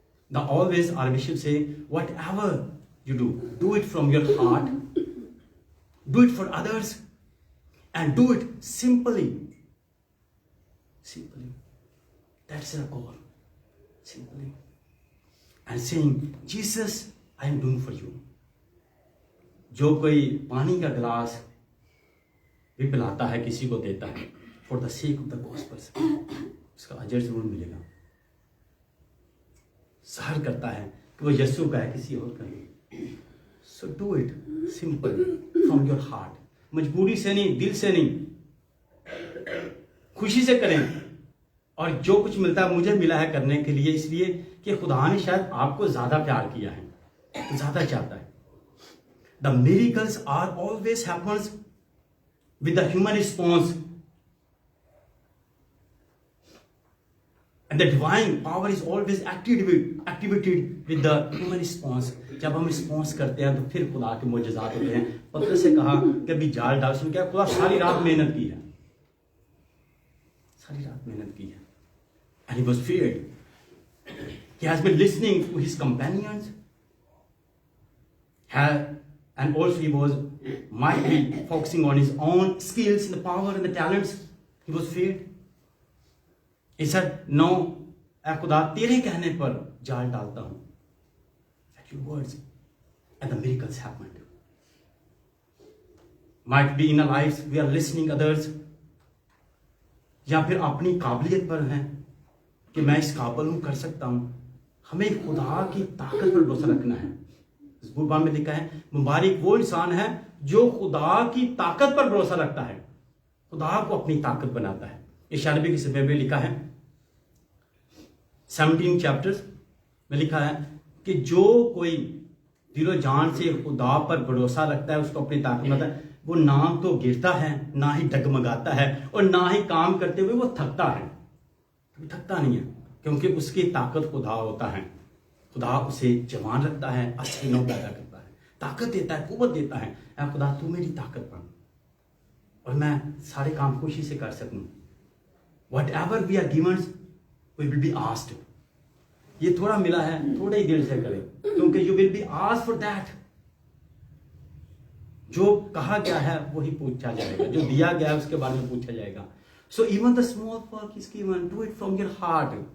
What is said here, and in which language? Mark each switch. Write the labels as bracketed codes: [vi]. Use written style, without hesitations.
[en] The always our bishop say, whatever you do it from your heart, do it for others, and do it simply. That's our goal. Simply. And saying, Jesus, I am doing for you. [hi] जो कोई पानी का गिलास भी पिलाता है, किसी को देता है, [en] for the sake of the gospel, [hi] उसका अजर जरूर मिलेगा. सहर करता है कि वो यीशु का है, किसी और का नहीं. [en] So do it simple from your heart. [hi] मजबूरी से नहीं, दिल से नहीं, खुशी से करें. और जो कुछ मिलता है मुझे मिला है करने के लिए, इसलिए कि खुदा ने शायद आपको ज्यादा प्यार किया है, ज्यादा चाहता है. [en] The miracles are always happens with the human response. And the divine power is always activated with the human response. [hi] जब हम रिस्पॉन्स करते हैं तो फिर खुदा के मोजज़ात होते हैं. पतरस से कहा कि अभी जाल डाल, उसने क्या खुदा सारी रात मेहनत की है, सारी रात मेहनत की है. [en] And he was feared. He has been listening to his companions. And also he might be focusing on his own skills and the power and the talents. He was feared. He said, no, [hi] ऐ खुदा तेरे कहने पर जाल डालता हूं. [en] At your words. And the miracles happened. Might be in our lives we are listening others. [hi] या फिर अपनी काबिलियत पर हैं कि मैं इस काबिल हूं, कर सकता हूं. हमें खुदा की ताकत पर भरोसा रखना है. इस कुरान में लिखा है, मुबारक वो इंसान है जो खुदा की ताकत पर भरोसा रखता है, खुदा को अपनी ताकत बनाता है. यशायाह नबी की किताब में लिखा है 17 चैप्टर्स में लिखा है कि जो कोई दिलो जान से खुदा पर भरोसा रखता है, उसको अपनी ताकत बनाता है, वो ना तो गिरता है, ना ही डगमगाता है, और ना ही काम करते हुए वो थकता है. थकता नहीं है, क्योंकि उसकी ताकत खुदा होता है. खुदा उसे जवान रखता है, हसीनों पैदा करता है, ताकत देता है, कुव्वत देता है. ऐ खुदा तू मेरी ताकत बन और मैं सारे काम खुशी से कर सकूं. [en] Whatever we are given, we will be asked. [hi] ये थोड़ा मिला है, थोड़े ही दिल से करें, क्योंकि [en] you will be asked for that. [hi] जो कहा गया है वही पूछा जाएगा, जो दिया गया है उसके बारे में पूछा जाएगा. [en] So even the small work is given, do it from your heart.